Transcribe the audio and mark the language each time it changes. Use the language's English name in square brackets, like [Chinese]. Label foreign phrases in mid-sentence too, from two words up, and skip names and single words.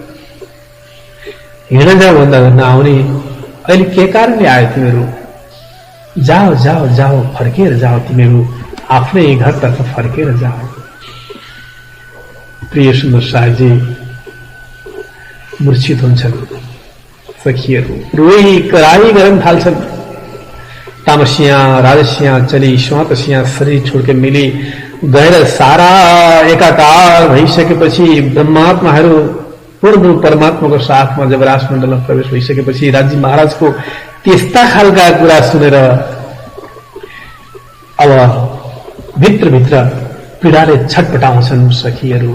[Nepali] हिँड जाऊ भन्दा नआउने, अहिले के कारणले आयो तिमीहरू? [Hindi] जाओ जाओ जाओ, [Nepali] फर्केर जाओ, तिमीहरू आफ्नै घरतर्फ फर्केर जाओ। प्रिय सुन्दर साहजी मूर्छित हुन्छन्, सखीहरू रोई कराई गर्न थाल्छन्। तामसिया राजसिया चली स्वातसिया शरीर छोडके मिली गएर सारा एकाकार भइसकेपछि ब्रह्मात्माहरू पूर्ण परमात्माको साथमा जब राजमण्डलमा प्रवेश भइसकेपछि राजी महाराजको त्यस्ता खालका कुरा सुनेर अब भित्रभित्र पीडाले छटपटाउँछन् सखीहरू।